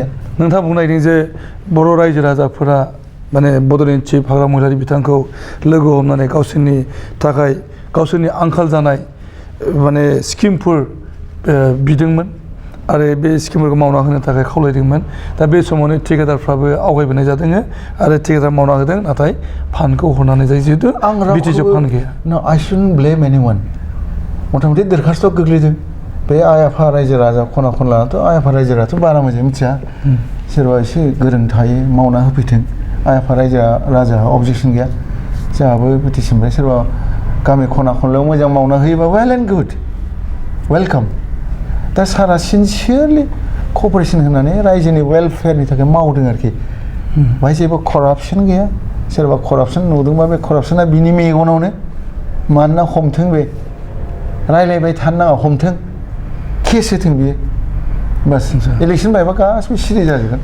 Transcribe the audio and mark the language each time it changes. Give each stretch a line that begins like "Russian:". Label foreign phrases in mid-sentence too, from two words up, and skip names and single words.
Bodo: नोंथाङा बुंनो नागिरदों जे बर' रायजो राजाफोरा माने बड'लेण्ड चिफ हाग्रामा महिलारि बिथांखौ लोगो हमनानै गावसोरनि थाखाय गावसोरनि आंखाल जानाय माने स्किमफोर बिदोंमोन आरो बे स्किमफोरखौ मावना होनो थाखाय खावलायदोंमोन दा बे समावनो थिकादारफ्राबो आवगायबोनाय जादों आरो थिकादार मावना होदों नाथाय फान्डखौ हरनानै जायो जिहेतु बिटिसिआव फान्ड गैया
English: I shouldn't blame anyone
Bodo: मथा मथि दरखास्तआव गोग्लैदों बे आइ आफा रायजो राजा खना खनलाथ' आइ आफा रायजो राजाथ' बारा मोजां मिथिया सोरबा एसे गोरों थायो मावना होफैथों आइ आफा रायजो राजा अबजेक्सन गैया जोंहाबो पिटिसननिफ्राय सोरबा गामि खना खनलायाव मोजां मावना होयोबा
English: well and good welcome
Bodo: दा सारा
English: sincerely cooperation
Bodo: होनानै रायजोनि वेलफेयारनि थाखाय मावदों आरोखि बाहाय जेबो करापसन गैया सोरबा करापसन नुदोंबा बे करापसना बिनि मेगनावनो मानोना हमथों बे रायलायबाय थानो नाङा हमथों केस होथों बियो बास इलेक्सन बायबा गासिबो सिरि जाजोबगोन